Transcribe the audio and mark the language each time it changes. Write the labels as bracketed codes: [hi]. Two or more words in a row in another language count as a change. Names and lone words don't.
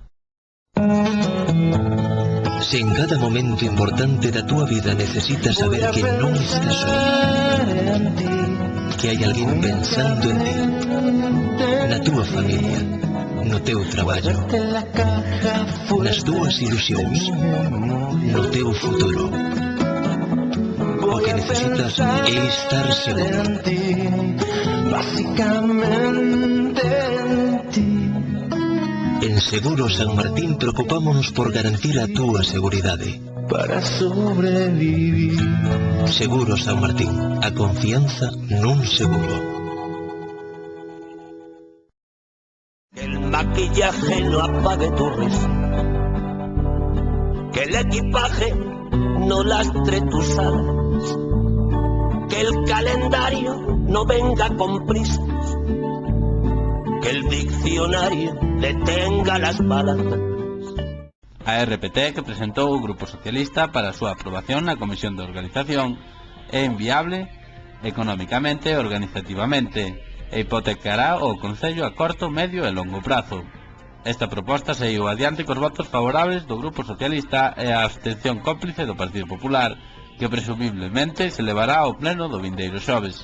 [gl] Se en cada momento importante da túa vida necesitas saber que non estás só, que hai alguén pensando en ti, na túa familia, no teu traballo, nas túas ilusións, no teu futuro, o que necesitas é estar seguro. Básicamente en ti. En Seguros San Martín preocupámonos por garantir a túa seguridade. Para sobrevivir. Seguros San Martín, a confianza nun seguro. [es] Que el maquillaje no apague tu risa, que el equipaje no lastre tus alas, que el calendario no venga con prisas, que el diccionario detenga las balas. [gl] A RPT que presentou o Grupo Socialista para a súa aprobación na Comisión de Organización é inviable económicamente e organizativamente e hipotecará o Concello a corto, medio e longo prazo. Esta proposta saiu adiante cos votos favorables do Grupo Socialista e a abstención cómplice do Partido Popular, que presumiblemente se levará ao pleno do vindeiro xoves.